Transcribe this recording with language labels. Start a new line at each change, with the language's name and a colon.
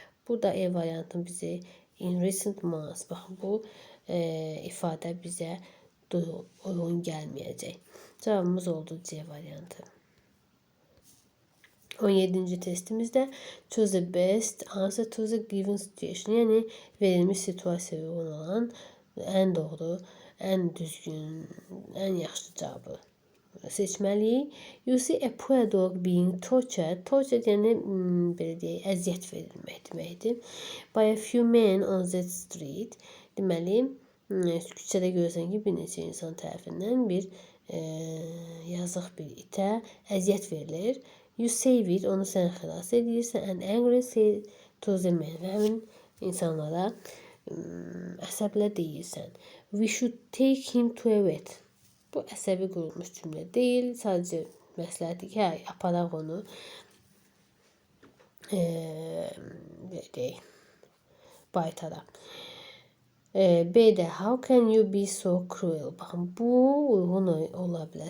Azerbaijani: Burada E variantı bizi
English: in recent months.
Azerbaijani: Baxın, bu ifadə bizə uyğun gəlməyəcək. Cavabımız oldu C variantı. 17. testimizdə
English: choose the best answer to the given situation.
Azerbaijani: Yəni verilmiş situasiyaya uyğun olan ən doğru, ən düzgün, ən yaxşı cavabı seçməliyik.
English: You see a poor dog being tortured.
Azerbaijani: Tortured yəni belə deyək, əziyyət verilmək deməkdir.
English: By a few men on that street.
Azerbaijani: Deməli, küçədə görürsən ki, bir neçə insan tərəfindən bir yazıq bir itə əziyyət verilir.
English: You save it,
Azerbaijani: onu sən xilas edirsən.
English: And angry say to the men.
Azerbaijani: Və həmin insanlara əsəblə deyirsən.
English: We should take him to a vet.
Azerbaijani: Bu əsəbi qurulmuş cümlə deyil. Sadəcə məsləhətdir ki, hə, aparaq onu deyək, baytara. B'də
English: how can you be so cruel?
Azerbaijani: Baxın, bu uyğun ola bilər.